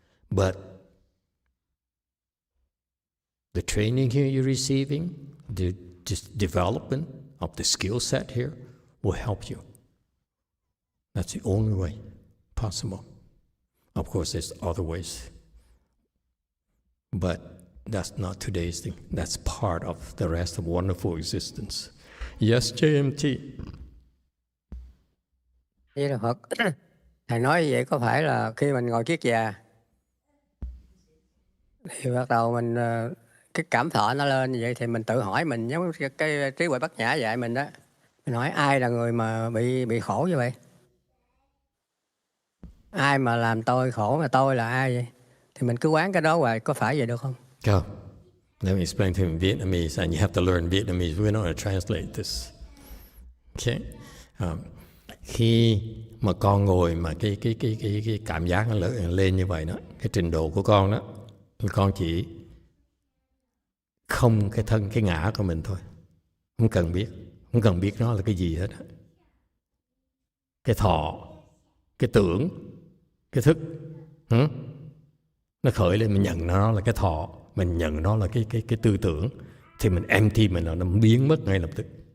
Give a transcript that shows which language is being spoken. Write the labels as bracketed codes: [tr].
[en] But the training here you're receiving, the just development of the skill set here will help you. That's the only way possible. Of course, there's other ways. But that's not today's thing. That's part of the rest of wonderful existence. Yes, JMT. [vi] Với Đức Phật, Thầy nói vậy có phải là khi mình ngồi kiết già thì bắt đầu mình cái cảm thọ nó lên như vậy thì mình tự hỏi mình, giống cái trí huệ bát nhã dạy mình đó. Mình hỏi ai là người mà bị khổ như vậy? Ai mà làm tôi khổ, mà tôi là ai vậy? Thì mình cứ quán cái đó hoài, có phải vậy được không? [en] Go. Let me explain to him in Vietnamese, and you have to learn Vietnamese. We're not going to translate this. Okay. [vi] Khi mà con ngồi mà cái cảm giác nó lên như vậy đó, cái trình độ của con đó, con chỉ không cái thân, cái ngã của mình thôi. Không cần biết nó là cái gì hết. Cái thọ, cái tưởng, cái thức, nó khởi lên, mình nhận nó là cái thọ, mình nhận nó là cái tư tưởng, thì mình empty mình nó biến mất ngay lập tức.